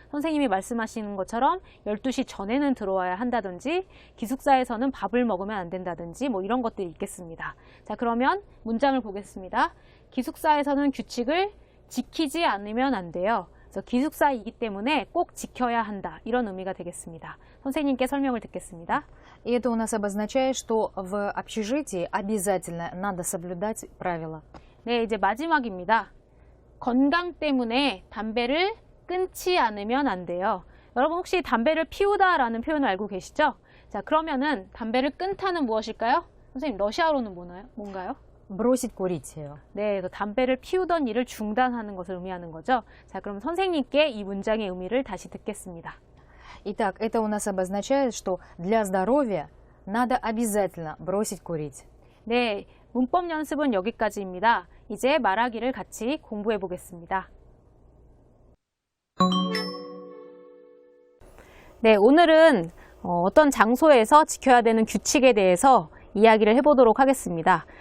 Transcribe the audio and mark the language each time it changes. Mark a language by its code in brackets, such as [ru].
[ko] 선생님이 말씀하시는 것처럼 12시 전에는 들어와야 한다든지 기숙사에서는 밥을 먹으면 안 된다든지 뭐 이런 것들이 있겠습니다. 자, 그러면 문장을 보겠습니다. 기숙사에서는 규칙을 지키지 않으면 안 돼요. 그래서 기숙사이기 때문에 꼭 지켜야 한다. 이런 의미가 되겠습니다. 선생님께 설명을 듣겠습니다. [ru] И это у нас обозначает, что в общежитии обязательно надо соблюдать правила. [ko] 네, 이제 마지막입니다. 건강 때문에 담배를 끊지 않으면 안 돼요. 여러분 혹시 담배를 피우다라는 표현을 알고 계시죠? 자, 그러면은 담배를 끊다는 무엇일까요? 선생님, 러시아어로는 뭔가요? [ru] Бросить курить. [ko] 네, 그래서 담배를 피우던 일을 중단하는 것을 의미하는 거죠. 자, 그럼 선생님께 이 문장의 의미를 다시 듣겠습니다. [ru] Итак, это у нас обозначает, что для здоровья надо обязательно бросить курить. [ko] 네, 문법 연습은 여기까지입니다. 이제 말하기를 같이 공부해 보겠습니다. 네, 오늘은 어떤 장소에서 지켜야 되는 규칙에 대해서 이야기를 해보도록 하겠습니다.